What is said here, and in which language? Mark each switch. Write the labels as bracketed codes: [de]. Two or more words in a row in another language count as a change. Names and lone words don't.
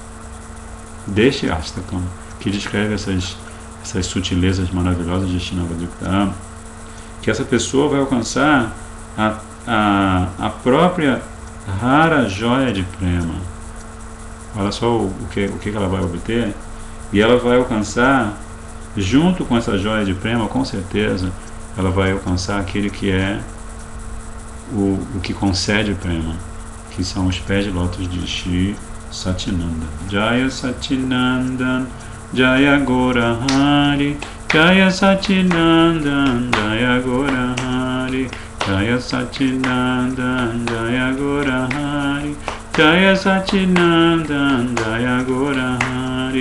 [pt] deste Ashtakam, que descreve essas sutilezas maravilhosas de Shri Navadvipam, que essa pessoa vai alcançar a própria rara joia de prema. Olha só o que ela vai obter, e ela vai alcançar, junto com essa joia de prema, com certeza, ela vai alcançar aquele que é o que concede o prema, que são os pés de lótus de Shri Sachinandan. [sa] जय शचीनन्दन जय गौर हरि जय शचीनन्दन जय गौर हरि जय शचीनन्दन जय गौर हरि जय शचीनन्दन जय गौर हरि.